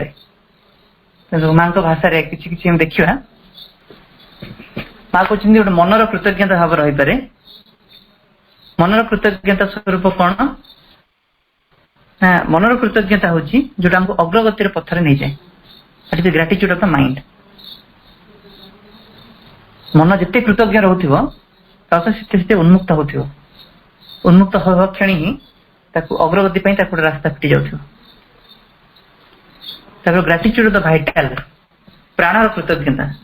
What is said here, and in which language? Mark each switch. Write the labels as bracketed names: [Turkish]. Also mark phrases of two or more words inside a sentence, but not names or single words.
[Odia] ମାଙ୍କ ଭାଷାରେ କିଛି କିଛି ଆମେ ଦେଖିବା। ମା କହୁଛନ୍ତି ଗୋଟେ ମନର କୃତଜ୍ଞତା ଭାବ ରହିପାରେ। ମନର କୃତଜ୍ଞତା ସ୍ୱରୂପ କଣ ନା, ମନର କୃତଜ୍ଞତା ହଉଛି ଯୋଉଟା ଆମକୁ ଅଗ୍ରଗତିର ପଥରେ ନେଇଯାଏ। [English] That is the gratitude of the mind. [Odia] ମନ ଯେତେ କୃତଜ୍ଞ ରହୁଥିବ, ସେତେ ସେତେ ଉନ୍ମୁକ୍ତ ହଉଥିବ। ଉନ୍ମୁକ୍ତ ହେବା କ୍ଷଣି ହିଁ ତାକୁ ଅଗ୍ରଗତି ପାଇଁ ତାକୁ ଗୋଟେ ରାସ୍ତା ଫିଟି ଯାଉଥିବ। ତାପରେ [English] gratitude of the vital, [Odia] ପ୍ରାଣର କୃତଜ୍ଞତା।